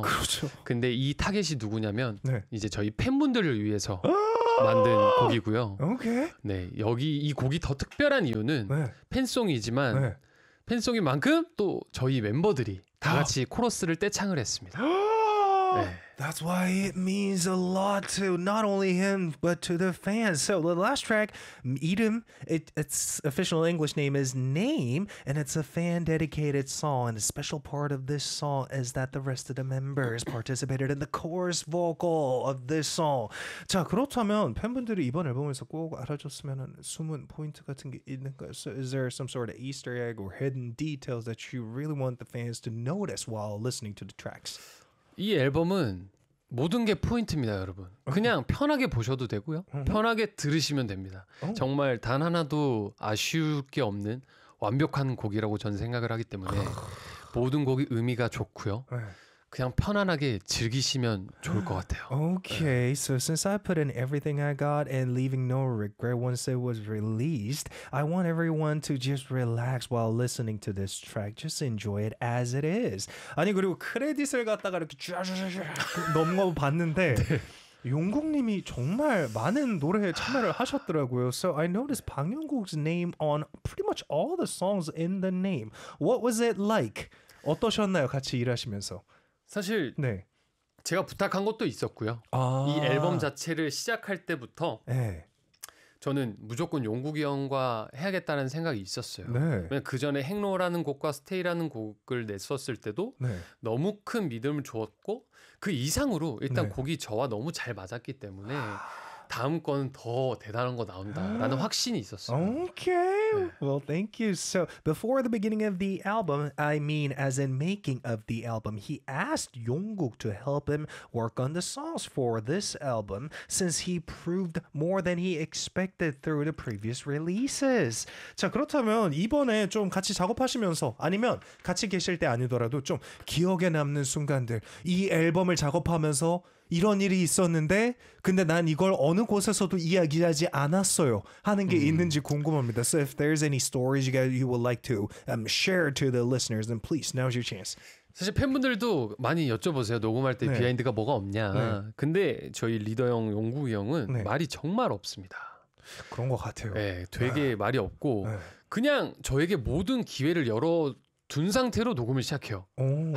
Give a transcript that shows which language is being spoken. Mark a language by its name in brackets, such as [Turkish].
[Korean] 그렇죠. 근데 이 타겟이 누구냐면 네. 이제 저희 팬분들을 위해서 만든 곡이고요. 오케이. 네, 여기 이 곡이 더 특별한 이유는 네. 팬송이지만 네. 팬송인 만큼 또 저희 멤버들이 다 같이 코러스를 떼창을 했습니다. 네. [English] That's why it means a lot to not only him but to the fans. So the last track, 이름, its official English name is Name, and it's a fan-dedicated song. And a special part of this song is that the rest of the members participated in the chorus vocal of this song. [Korean] 자, 그렇다면 팬분들이 이번 앨범에서 꼭 알아줬으면 숨은 포인트 같은 게 있는가요? [English] So is there some sort of Easter egg or hidden details that you really want the fans to notice while listening to the tracks? [Korean] 이 앨범은 모든 게 포인트입니다, 여러분. 그냥 편하게 보셔도 되고요. 편하게 들으시면 됩니다. 정말 단 하나도 아쉬울 게 없는 완벽한 곡이라고 저는 생각을 하기 때문에 모든 곡이 의미가 좋고요. 그냥 편안하게 즐기시면 좋을 것 같아요. [English] Okay, so since I put in everything I got and leaving no regret once it was released, I want everyone to just relax while listening to this track. Just enjoy it as it is. [Korean] 아니 그리고 크레딧을 갖다가 이렇게 넘어봤는데 네. 용국님이 정말 많은 노래에 참여를 하셨더라고요. [English] So I noticed 방용국's name on pretty much all the songs in the name. What was it like? [Korean] 어떠셨나요? 같이 일하시면서. 사실 네. 제가 부탁한 것도 있었고요. 아~ 이 앨범 자체를 시작할 때부터 네. 저는 무조건 용국이 형과 해야겠다는 생각이 있었어요. 네. 그 전에 행로라는 곡과 스테이라는 곡을 냈었을 때도 네. 너무 큰 믿음을 주었고 그 이상으로 일단 네. 곡이 저와 너무 잘 맞았기 때문에 다음 건 더 대단한 거 나온다라는 확신이 있었어요. [English] Okay. Well, thank you. So, before the beginning of the album, I mean as in making of the album, he asked Yongguk to help him work on the songs for this album since he proved more than he expected through the previous releases. [Korean] 자, 그렇다면 이번에 좀 같이 작업하시면서 아니면 같이 계실 때 아니더라도 좀 기억에 남는 순간들 이 앨범을 작업하면서 이런 일이 있었는데 근데 난 이걸 어느 곳에서도 이야기하지 않았어요 하는 게 있는지 궁금합니다. [English] So if there's any stories you would like to share to the listeners, then please, now's your chance. [Korean] 사실 팬분들도 많이 여쭤보세요. 녹음할 때 네. 비하인드가 뭐가 없냐. 네. 근데 저희 리더 형 용국이 형은 네. 말이 정말 없습니다. 그런 것 같아요. 네, 되게 아. 말이 없고 네. 그냥 저에게 모든 기회를 열어둔 상태로 녹음을 시작해요. 오.